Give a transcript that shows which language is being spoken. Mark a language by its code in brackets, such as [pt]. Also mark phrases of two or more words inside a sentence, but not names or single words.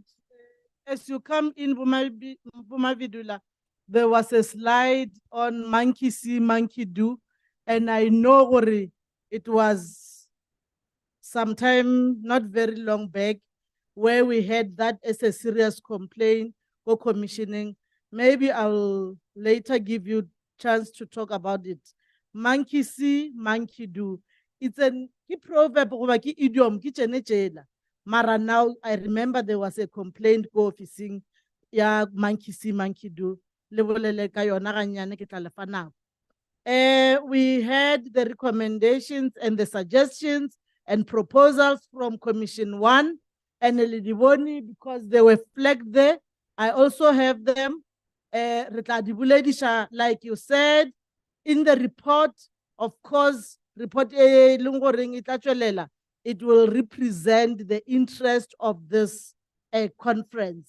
[en] As you come in, Bumavidula, there was a slide on monkey see, monkey do, and I know it was sometime not very long back where we had that as a serious complaint or commissioning. Maybe I'll later give you chance to talk about it. Monkey see, monkey do. It's an proverb [nso] goba ke [en] idiom [nso] ke tsene tsela. [en] Mara now I remember there was a complaint go officing ya monkey see, monkey do. [nso] Le bolele ka yona ganyane ke tla lefa nako. [en] We had the recommendations and the suggestions and proposals from Commission 1 and Elidiboni because they were flagged there. I also have them. Like you said, in the report, of course, report it will represent the interest of this conference.